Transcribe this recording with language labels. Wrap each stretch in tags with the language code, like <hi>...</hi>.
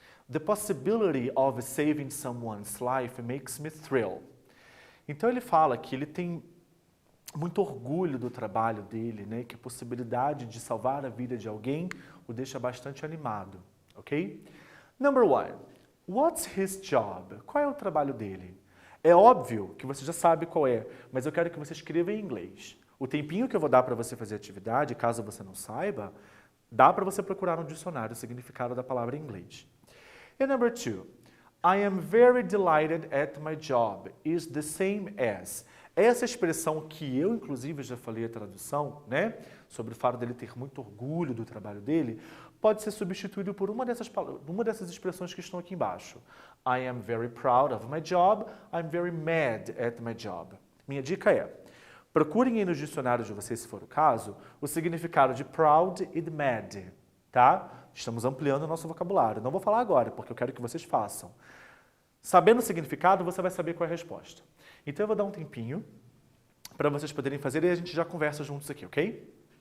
<en>The possibility of saving someone's life makes me thrill.</en> <pt>Então ele fala que ele tem muito orgulho do trabalho dele, né? Que a possibilidade de salvar a vida de alguém o deixa bastante animado, ok?</pt> <en>Number one, what's his job?</en> <pt>Qual é o trabalho dele? É óbvio que você já sabe qual é, mas eu quero que você escreva em inglês. O tempinho que eu vou dar para você fazer a atividade, caso você não saiba, dá para você procurar no dicionário o significado da palavra em inglês.</pt> <en>And number two, I am very delighted at my job is the same as.</en> <pt>Essa expressão que eu, inclusive, já falei a tradução, né, sobre o fato dele ter muito orgulho do trabalho dele, pode ser substituído por uma dessas expressões que estão aqui embaixo.</pt> <en>I am very proud of my job, I'm very mad at my job.</en> <pt>Minha dica é, procurem aí nos dicionários de vocês, se for o caso, o significado de proud e de mad, tá? Estamos ampliando o nosso vocabulário. Não vou falar agora, porque eu quero que vocês façam. Sabendo o significado, você vai saber qual é a resposta. Então eu vou dar um tempinho para vocês poderem fazer e a gente já conversa juntos aqui, ok?</pt>